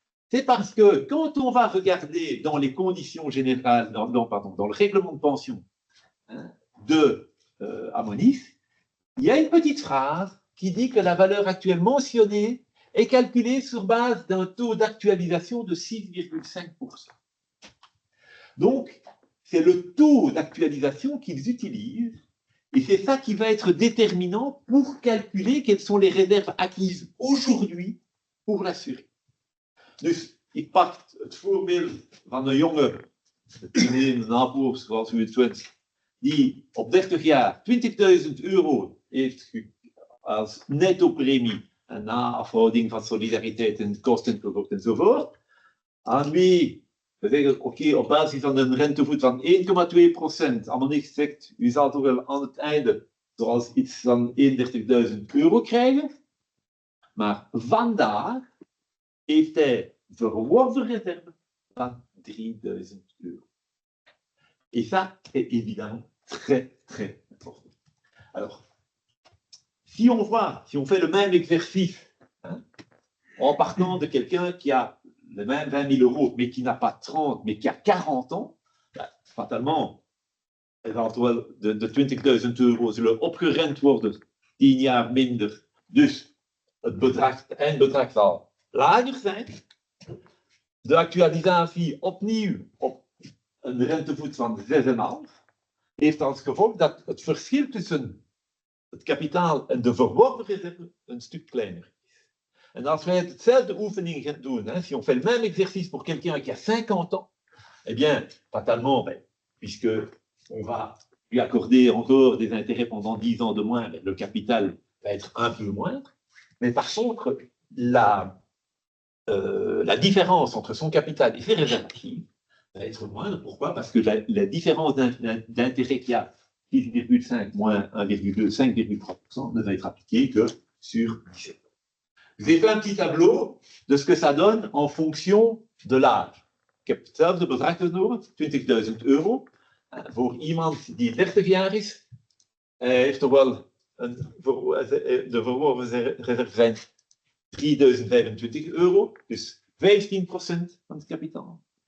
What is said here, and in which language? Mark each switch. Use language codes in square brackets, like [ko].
[fr] C'est parce que quand on va regarder dans les conditions générales, dans le règlement de pension de Amonis, il y a une petite phrase qui dit que la valeur actuelle mentionnée est calculée sur base d'un taux d'actualisation de 6,5%. Donc, c'est le taux d'actualisation qu'ils utilisent, et c'est ça qui va être déterminant pour calculer quelles sont les réserves acquises aujourd'hui pour l'assurer. [nl] Dus ik pak het voorbeeld van een jongen, een naboer zoals u het wenst, die op 30 jaar 20.000 euro heeft als netto-premie en na afhouding van solidariteit en kostenvergoed enzovoort, aan wie we zeggen, oké, op basis van een rentevoet van 1,2%, allemaal niks zegt, u zal toch wel aan het einde zoals iets van 31.000 euro krijgen, maar vandaag heeft hij verworven réserve van 3.000 euro. [fr] Et ça, c'est évidemment très, très important. Alors, si on fait le même exercice, en partant de quelqu'un qui a les mêmes 20 000 euros, mais qui n'a pas 30, mais qui a 40 ans, fatalement, [nl] eventueel de 20.000 euro zullen opgerend worden, 10 jaar minder. Dus het eindbedrag zal lager zijn. De actualisatie opnieuw op een rentevoet van 6,5 heeft als gevolg dat het verschil tussen het kapitaal en de verworven reserve een stuk kleiner is. En als wij hetzelfde oefening gaan doen, [fr] si on fait le même exercice pour quelqu'un qui a 50 ans, eh bien, fatalement, puisque on va lui accorder encore des intérêts pendant 10 ans de moins, le capital va être un peu moindre. Mais par contre, la différence entre son capital et ses réserves actives va être moindre. Pourquoi? Parce que la différence d'intérêt qu'il y a, 6,5 moins 1,2, 5,3%, ne va être appliquée que sur 17 ans. Je vous ai fait un petit tableau de ce que ça donne en fonction de l'âge. [nl] Ik heb hetzelfde bedrag genomen, 20.000 euro. Voor iemand die 30 jaar is, heeft er wel de verworven reserve zijn 3.025 euro, dus 15% van het kapitaal.